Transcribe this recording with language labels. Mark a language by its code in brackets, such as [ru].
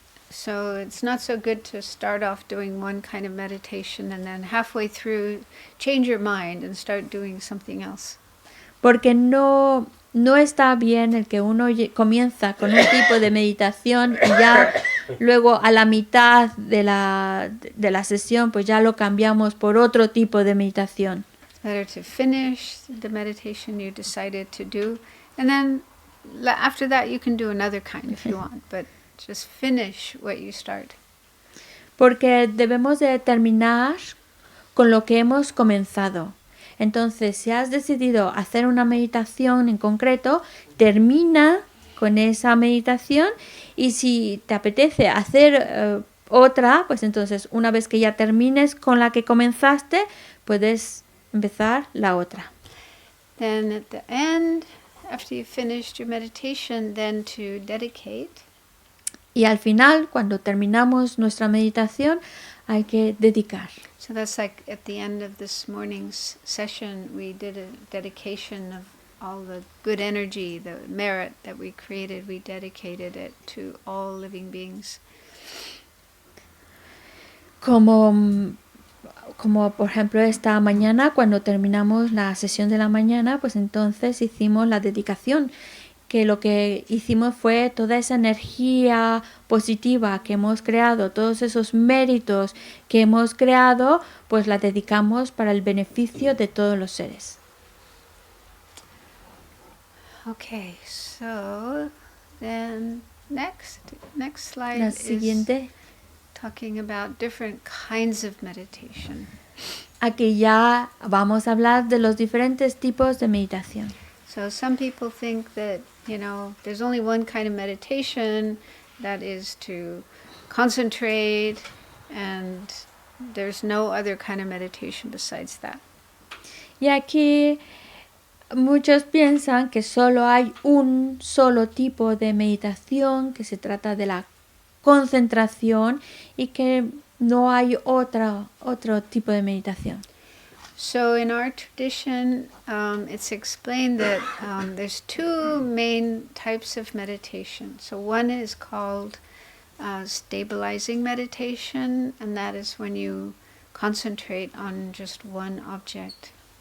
[en] So it's not so good to start off doing one kind of meditation and then halfway through change your mind and start doing something else. [es] Porque no está bien el que uno comienza con un tipo de meditación y ya luego a la mitad de la sesión pues ya lo cambiamos por otro tipo de meditación. [en] It's better to finish the meditation you decided to do, and then after that you can do another kind if you want, but just finish what you start. [es] Porque debemos de terminar con lo que hemos comenzado. Entonces, si has decidido hacer una meditación en concreto, termina con esa meditación y si te apetece hacer otra, pues entonces una vez que ya termines con la que comenzaste, puedes empezar la otra. [en] Then at the end, after you've finished your meditation, then to dedicate. [es] Y al final, cuando terminamos nuestra meditación, hay que dedicar. [en] So that's like at the end of this morning's session, we did a dedication of all the good energy, the merit that we created. We dedicated it to all living beings. [es] Como por ejemplo esta mañana, cuando terminamos la sesión de la mañana, pues entonces hicimos la dedicación, que lo que hicimos fue toda esa energía positiva que hemos creado, todos esos méritos que hemos creado, pues la dedicamos para el beneficio de todos los seres. [en] Okay, so then next slide [es] La [en] is [es] siguiente, [en] talking about different kinds of meditation. [es] aquí ya vamos a hablar de los diferentes tipos de meditación. [en] So some people think that, there's only one kind of meditation, that is to concentrate, and there's no other kind of meditation besides that. Y aquí muchos piensan que solo hay un solo tipo de meditación, que se trata de la concentración y que no hay otro tipo de meditación. So in our tradition, it's explained that there's two main types of meditation. So one is called stabilizing meditation, and that is when you concentrate on just one object.